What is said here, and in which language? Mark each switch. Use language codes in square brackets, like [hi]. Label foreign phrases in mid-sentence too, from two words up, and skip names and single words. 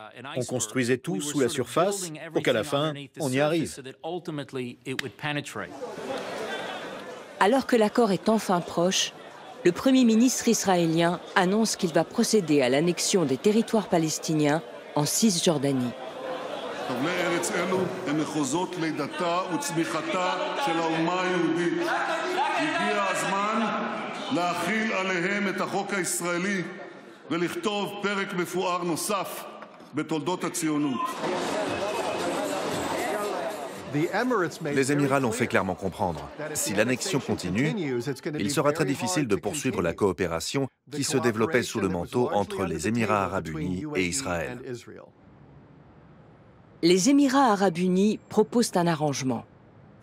[fr] On construisait tout sous la surface pour qu'à la fin, on y arrive. Alors que l'accord est enfin proche, le Premier ministre israélien annonce qu'il va procéder à l'annexion des territoires palestiniens en Cisjordanie. [he] חבלי ארץ אלו הם מחוזות לידתה וצמיחתה של האומה היהודית. הגיע הזמן להחיל עליהם את החוק הישראלי ולכתוב פרק מפואר נוסף בתולדות הציונות. [fr] Les Émirats l'ont fait clairement comprendre. Si l'annexion continue, il sera très difficile de poursuivre la coopération qui se développait sous le manteau entre les Émirats arabes unis et Israël. Les Émirats arabes unis proposent un arrangement.